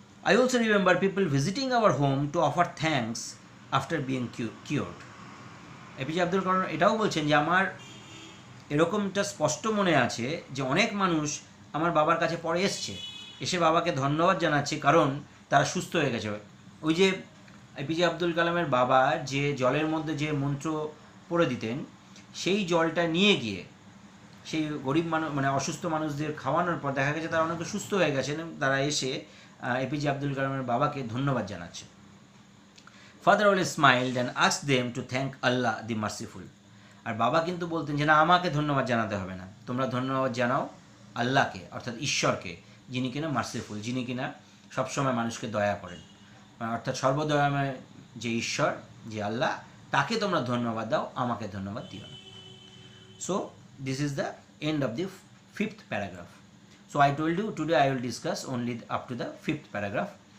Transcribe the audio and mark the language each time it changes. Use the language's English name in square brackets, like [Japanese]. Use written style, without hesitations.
[English] I also remember people visiting our home to offer thanks after being cured. [Bangla] APJ Abdul Kalam এটাও বলছেন যে আমার এরকমটা স্পষ্ট মনে আছে যে অনেক মানুষ আমার বাবার কাছে পরে এসে বাবাকে ধন্যবাদ জানাচ্ছে কারণ তারা সুস্থ হয়ে গেছে। ওই যে APJ আব্দুল কালামের বাবা যে জলের মধ্যে যে মন্ত্র পড়ে দিতেন, সেই জলটা নিয়ে গিয়ে সেই গরিব মানুষ মানে অসুস্থ মানুষদের খাওয়ানোর পর দেখা গেছে তারা অনেকে সুস্থ হয়ে গেছেন, তারা এসে APJ আব্দুল কালামের বাবাকে ধন্যবাদ জানাচ্ছে। [English] Father always smiled and asked them to thank Allah the merciful. [Bangla] আর বাবা কিন্তু বলতেন যে না, আমাকে ধন্যবাদ জানাতে হবে না, তোমরা ধন্যবাদ জানাও আল্লাহকে, অর্থাৎ ঈশ্বরকে, যিনি কিনা মার্সিফুল, যিনি কিনা সবসময় মানুষকে দয়া করেন, অর্থাৎ সর্বদয়াময় যে ঈশ্বর, যে আল্লাহ, তাকে তোমরা ধন্যবাদ দাও, আমাকে ধন্যবাদ দিও না। [English] So this is the end of the 5th paragraph. So I told you today I will discuss only up to the 5th paragraph.